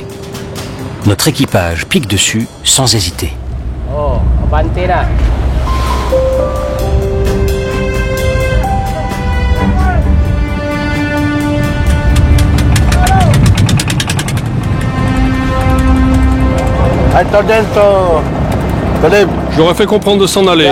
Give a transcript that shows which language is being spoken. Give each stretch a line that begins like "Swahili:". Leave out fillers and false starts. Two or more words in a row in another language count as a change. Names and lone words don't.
French: Notre équipage pique dessus sans hésiter.
Filipino: Oh, abante na.
French: J'aurais fait comprendre de s'en aller.